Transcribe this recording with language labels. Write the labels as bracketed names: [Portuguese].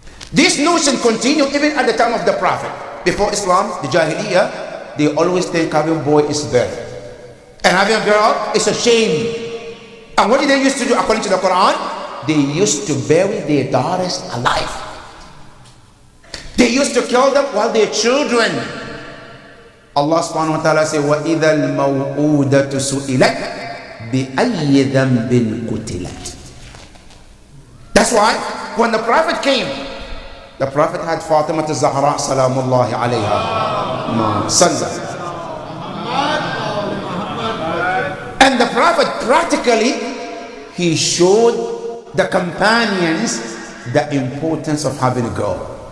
[English] This notion continued even at the time of the Prophet. Before Islam, the Jahiliyyah, they always think having boy is better. And having a girl is a shame. And what did they used to do according to the Quran? They used to bury their daughters alive. They used to kill them while they're children. Allah subhanahu wa ta'ala says, [Arabic] وَإِذَا الْمَوْءُودَةُ سُئِلَتْ بِأَيِّ ذَنْبٍ قُتِلَتْ. [English] That's why when the Prophet came, the Prophet had Fatima Zahra salamullahi alayha. And the Prophet practically, he showed the companions the importance of having a girl.